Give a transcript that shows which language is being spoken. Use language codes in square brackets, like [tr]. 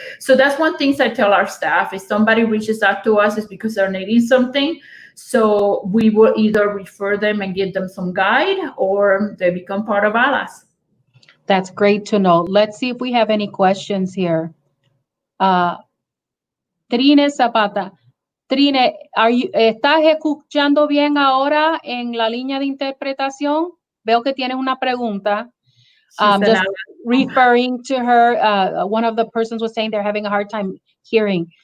[en] So that's one thing I tell our staff: if somebody reaches out to us, it's because they're needing something. So we will either refer them and give them some guide, or they become part of ALAS. That's great to know. Let's see if we have any questions here. Trine Zapata. [es] Trine, ¿estás escuchando bien ahora en la línea de interpretación? Veo que tienes una pregunta. [en] Just referring to her, one of the persons was saying they're having a hard time hearing.